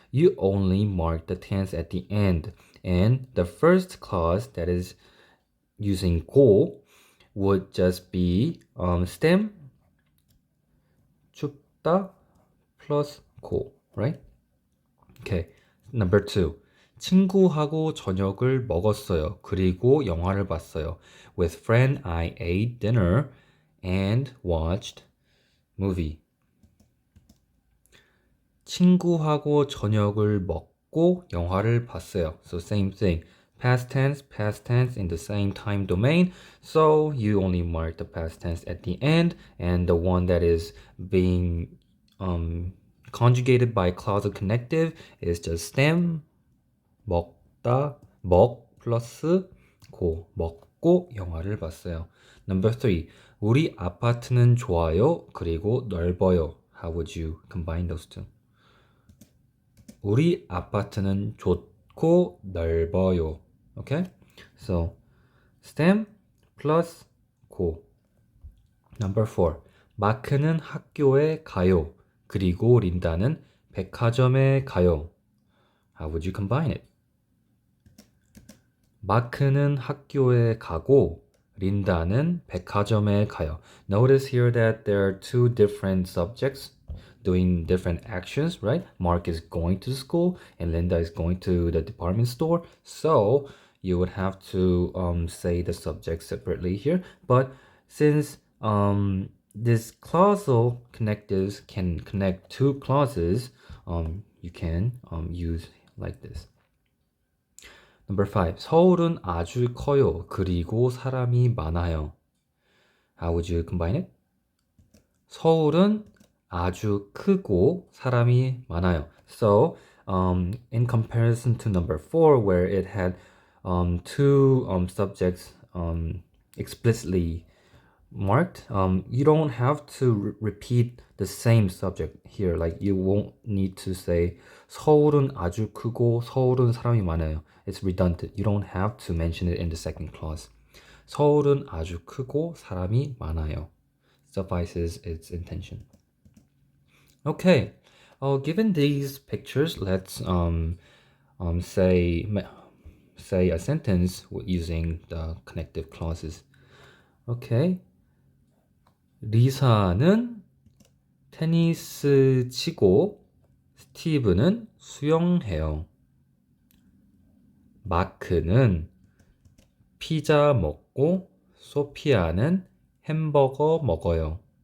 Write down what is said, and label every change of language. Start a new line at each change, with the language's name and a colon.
English: You only mark the tense at the end, and the first clause that is using go would just be stem 춥다 plus go, right? Okay. Number 2.
Korean: 친구하고 저녁을 먹었어요. 그리고 영화를 봤어요.
English: With friend, I ate dinner and watched movie.
Korean: 친구하고 저녁을 먹고 영화를 봤어요.
English: So same thing. Past tense in the same time domain. So you only mark the past tense at the end, and the one that is being conjugated by clausal connective is just stem
Korean: 먹다 먹 플러스 고 먹고 영화를 봤어요.
English: Number 3.
Korean: 우리 아파트는 좋아요. 그리고 넓어요.
English: How would you combine those two?
Korean: 우리 아파트는 좋고 넓어요.
English: Okay? So stem plus 고. Number 4.
Korean: 마크는 학교에 가요. 그리고 린다는 백화점에 가요.
English: How would you combine it?
Korean: 마크는 학교에 가고 린다는 백화점에 가요.
English: Notice here that there are two different subjects doing different actions, right? Mark is going to school and Linda is going to the department store. So you would have to say the subject separately here. But since this clausal connectives can connect two clauses, you can use like this. Number 5.
Korean: 서울은 아주 커요. 그리고 사람이 많아요.
English: How would you combine it?
Korean: 서울은 아주 크고 사람이 많아요.
English: So, in comparison to number 4, where it had two subjects explicitly marked, you don't have to repeat the same subject here. Like you won't need to say
Korean: 서울은 아주 크고 서울은 사람이 많아요.
English: It's redundant. You don't have to mention it in the second clause.
Korean: 서울은 아주 크고 사람이 많아요.
English: Suffices its intention. Okay. Given these pictures, let's say a sentence using the connective clauses. Okay.
Korean: 리사는 테니스 치고 스티브는 수영해요. 마크는 피자 먹고 소피아는 햄버거 먹어요.